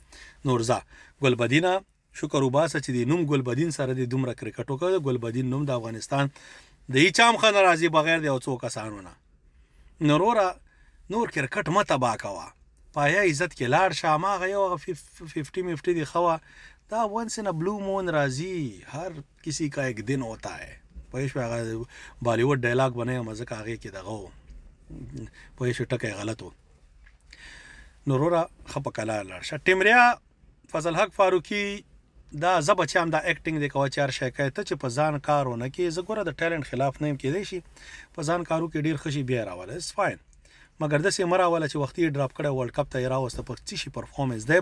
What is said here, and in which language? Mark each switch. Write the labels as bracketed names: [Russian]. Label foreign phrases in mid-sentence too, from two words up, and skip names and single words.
[Pashto] نور ځه ګلبدینه شکر وباسه چې د نوم ګلبدین سره دې دومره کرکټ وکړه. ګلبدین نوم د افغانستان د هیچا هم ښه نه راځي بغیر د یو څو کسانو نه. نو وروره نور کرکټ مه تباه کوه، پایه عزت کې لاړ شه. هماغه یو هغه 50-50 دې ښه وه، دا [English] once in blue moon [Pashto] راځي، [Urdu] هر کسی کا ایک دن ہوتا ہے. [Pashto] پوه شوې، هغه بالی ووډ ډایلاګ بنویم ځکه هغې کې دغه و، پوه شوې ټکی غلط و. نو وروره ښه په کلار لاړ شه. ټیمریا فضل حق فاروقي دا زه به چې هم دا ایکټینګ دی کوه چې هر شی کوي، ته چې په ځان کار ونه کړې، زه ګوره د ټیلنټ خلاف نه یم، کېدی شي په ځان کار وکړې ډېر ښه شي بیا یې راوله، [English] it's fine, [Pashto] مګر داسې مه راوله چې وختي یې ډراپ کړی ورلډ کپ ته یې راوسته په څه شي پرفارمنس دی.